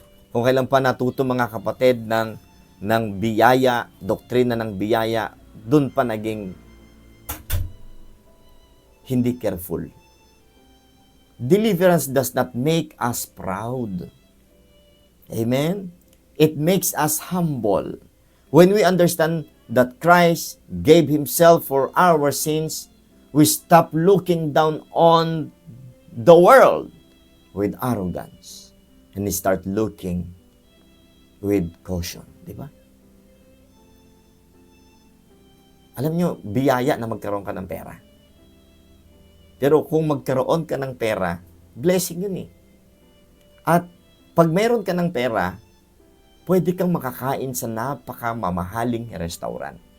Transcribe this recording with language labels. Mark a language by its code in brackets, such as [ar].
[tl] Kung kailan pa natuto mga kapatid ng biyaya, doktrina ng biyaya, dun pa naging hindi careful. [en] Deliverance does not make us proud. Amen? It makes us humble. When we understand that Christ gave Himself for our sins, we stop looking down on the world with arrogance and we start looking with caution. [tl] Di ba? Alam nyo, biyaya na magkaroon ka ng pera. Pero kung magkaroon ka ng pera, blessing yun eh. At pag mayroon ka ng pera, pwede kang makakain sa napakamamahaling restaurant.